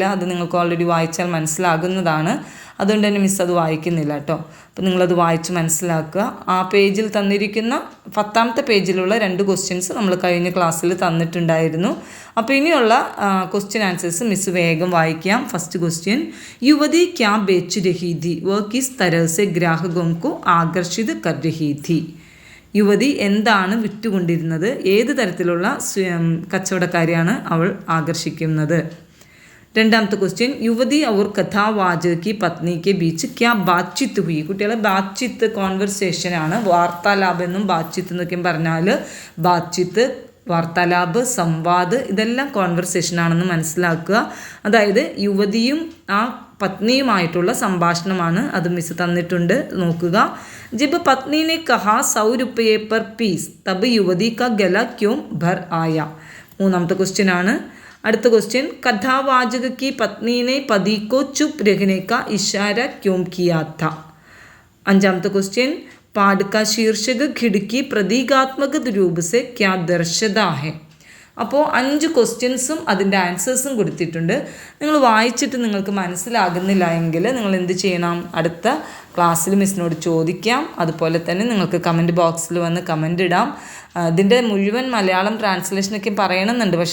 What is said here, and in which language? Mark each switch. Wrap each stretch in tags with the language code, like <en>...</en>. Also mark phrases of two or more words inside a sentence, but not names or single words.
<ml>അത് നിങ്ങൾക്ക് ഓൾറെഡി വായിച്ചാൽ മനസ്സിലാകുന്നതാണ്. അതുകൊണ്ട് തന്നെ മിസ്സ് അത് വായിക്കുന്നില്ല കേട്ടോ. അപ്പോൾ നിങ്ങളത് വായിച്ച് മനസ്സിലാക്കുക. ആ പേജിൽ തന്നിരിക്കുന്ന 10ാമത്തെ പേജിലുള്ള 2 ക്വസ്റ്റ്യൻസ് നമ്മൾ കഴിഞ്ഞ ക്ലാസ്സിൽ തന്നിട്ടുണ്ടായിരുന്നു. അപ്പോൾ ഇനിയുള്ള</ml> <en>question answers</en> <ml>മിസ്സ് വേഗം വായിക്കാം.</ml> <en>first question,</en> <hi>युवती क्या बेच रही थी, वह किस तरह से ग्राहकों को आकर्षित कर रही थी.</hi> <ml>യുവതി എന്താണ് വിറ്റുകൊണ്ടിരുന്നത്? ഏത് തരത്തിലുള്ള കച്ചവടക്കാരെയാണ് അവൾ ആകർഷിക്കുന്നത്? 2ാമത്തെ ക്വസ്റ്റ്യൻ,</ml> <hi>യുവതി और കഥാവാചക की पत्नी के बीच क्या बातचीत हुई.</hi> <ml>കുട്ടികളെ ബാത്ചീത്ത് കോൺവെർസേഷനാണ്. വാർത്താലാപം എന്നും ബാത്ചീത്ത് എന്നൊക്കെ പറഞ്ഞാൽ</ml> <hi>बातचीत, वार्तालाप, संवाद</hi> <ml>ഇതെല്ലാം കോൺവെർസേഷനാണെന്ന് മനസ്സിലാക്കുക. അതായത് യുവതിയും ആ പത്നിയുമായിട്ടുള്ള സംഭാഷണമാണ്. അത് മിസ് തന്നിട്ടുണ്ട്, നോക്കുക.</ml> <hi>जब पत्नी ने कहा 100 रुपये पर पीस तब युवती का गला क्यों भर आया.</hi> <ml>3ാമത്തെ ക്വസ്റ്റ്യൻ ആണ്. അടുത്ത ക്വസ്റ്റ്യൻ,</ml> <hi>കഥാവാചക की पत्नी ने पति को चुप रहने का इशारा क्यों किया था.</hi> <ml>5ാമത്തെ ക്വസ്റ്റ്യൻ,</ml> <hi>पाठ का शीर्षक खिड़की प्रतीकात्मक रूप से क्या दर्शाता है.</hi> <ml>അപ്പോൾ 5 ക്വസ്റ്റ്യൻസും അതിൻ്റെ ആൻസേഴ്സും കൊടുത്തിട്ടുണ്ട്. നിങ്ങൾ വായിച്ചിട്ട് നിങ്ങൾക്ക് മനസ്സിലാകുന്നില്ല എങ്കിൽ നിങ്ങൾ എന്ത് ചെയ്യണം? അടുത്ത ക്ലാസ്സിൽ മിസ്സിനോട് ചോദിക്കാം. അതുപോലെ തന്നെ നിങ്ങൾക്ക്</ml> <en>comment box</en> <ml>വന്ന് കമൻ്റ് ഇടാം. ഇതിൻ്റെ മുഴുവൻ മലയാളം ട്രാൻസ്ലേഷനൊക്കെ പറയണമെന്നുണ്ട്, പക്ഷേ സമയമില്ല.</ml>